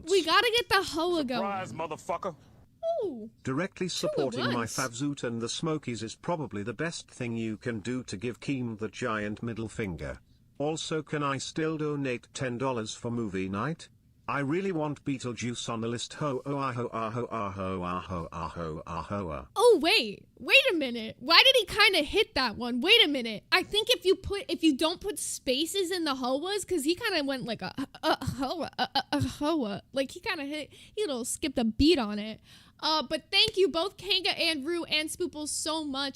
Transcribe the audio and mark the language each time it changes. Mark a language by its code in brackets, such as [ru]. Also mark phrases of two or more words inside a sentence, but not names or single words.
[en] We gotta get the hoa going. Surprise, motherfucker. Ooh, directly supporting my Favzoot and the Smokies is probably the best thing you can do to give Keem the giant middle finger. Also, can I still donate $10 for movie night? I really want Beetlejuice on the list. Ho oh aho aho aho aho aho aho. Oh wait a minute. Why did he kind of hit that one? Wait a minute. I think if you don't put spaces in the hoas, because he kind of went like a hoa, like he kind of skipped a beat on it. But thank you both Kanga and Rue and Spooples so much.